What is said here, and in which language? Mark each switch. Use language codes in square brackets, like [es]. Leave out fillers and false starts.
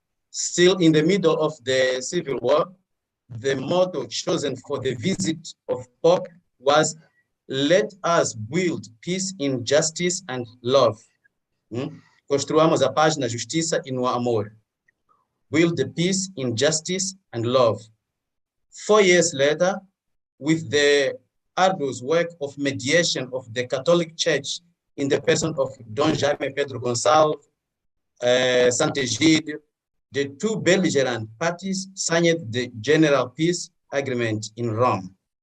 [en] Still in the middle of the Civil War, the motto chosen for the visit of Pope was, "Let us build peace in justice and love." [pt] Construamos a paz na justiça e no amor. [en] Build the peace in justice and love. 4 years later, with the arduous work of mediation of the Catholic Church in the person of Don Jaime Pedro Gonçalves, Sant'Egidio, the two belligerent parties signed the General Peace Agreement in Rome.